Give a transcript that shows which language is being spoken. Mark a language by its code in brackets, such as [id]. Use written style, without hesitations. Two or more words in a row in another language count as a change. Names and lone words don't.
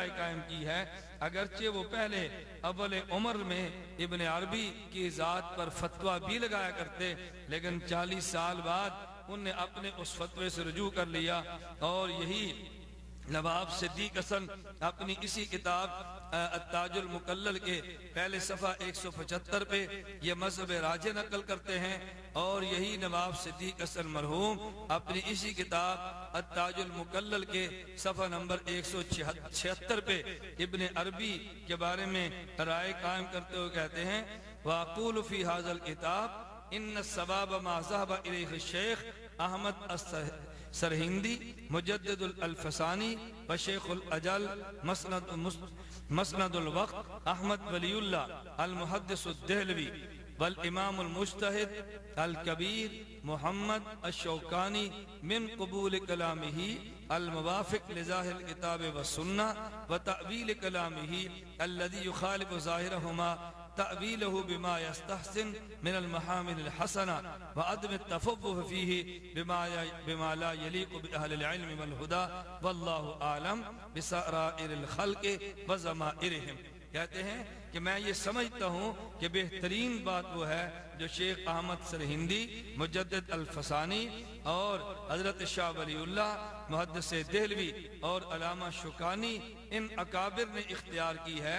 [ur] رائے قائم کی ہے، اگرچہ وہ پہلے اول عمر میں ابن عربی کی ذات پر فتویٰ بھی لگایا کرتے، لیکن 40 سال بعد انہوں نے اپنے اس فتوے سے رجوع کر لیا، اور یہی نواب صدیق حسن اپنی اسی کتاب التاج المکلل کے پہلے صفحہ 175 پہ یہ مذہب راجح نقل کرتے ہیں، اور یہی نواب صدیق حسن مرحوم اپنی اسی کتاب التاج المکلل کے صفحہ نمبر 176 پہ ابن عربی کے بارے میں رائے قائم کرتے ہوئے کہتے ہیں [ar] وأقول في هذا الكتاب إن الصواب ما ذهب إليه الشيخ أحمد السرهندي مجدد الألف الثاني والشيخ الأجل مسند الوقت أحمد ولي الله المحدث الدهلوي والإمام المجتهد الكبير محمد الشوكاني من قبول كلامه الموافق لظاهر الكتاب والسنة وتأويل كلامه الذي يخالف ظاهرهما تأويله بما يستحسن من المحامل الحسنة وعدم التفوه فيه بما لا يليق بأهل العلم والهدى والله أعلم بسرائر الخلق وضمائرهم. [ur] کہتے ہیں کہ میں یہ سمجھتا ہوں کہ بہترین بات وہ ہے جو شیخ احمد سرہندی مجدد الفثانی اور حضرت شاہ ولی اللہ محدث دہلوی اور علامہ شوکانی ان اکابر نے اختیار کی ہے.